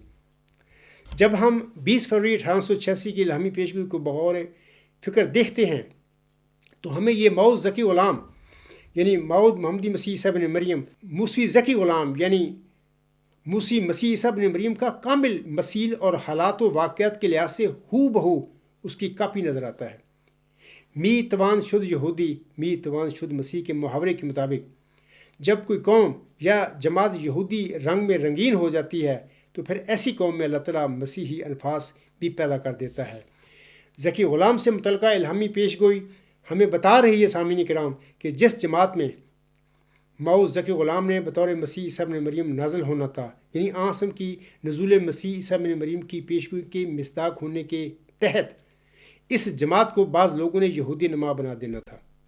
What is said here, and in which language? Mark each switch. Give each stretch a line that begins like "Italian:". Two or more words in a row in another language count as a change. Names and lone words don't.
Urdu: جب ہم 20 فروری 1886 کی الہامی پیشگوئی کو بغور فکر دیکھتے ہیں تو ہمیں یہ موعود ذکی غلام یعنی موعود محمدی مسیح عیسیٰ ابن مریم، موسوی ذکی غلام یعنی موسوی مسیح عیسیٰ ابن مریم کا کامل مثیل اور حالات و واقعات کے لحاظ سے ہو بہو اس کی کاپی نظر آتا ہے۔
Persian: می توان شد یہودی، می توان شد مسیح
Urdu: کے محاورے کے مطابق جب کوئی قوم یا جماعت یہودی رنگ میں رنگین ہو جاتی ہے تو پھر ایسی قوم میں اللہ تعالیٰ مسیحی انفاس بھی پیدا کر دیتا ہے۔ ذکی غلام سے متعلقہ الہامی پیشگوئی ہمیں بتا رہی ہے سامعین کرام کہ جس جماعت میں موعود ذکی غلام نے بطور مسیح عیسیٰ ابن مریم نازل ہونا تھا، یعنی آسم کی نزول مسیح عیسیٰ ابن مریم کی پیشگوئی کے مصداق ہونے کے تحت اس جماعت کو بعض لوگوں نے یہودی نما بنا دینا تھا۔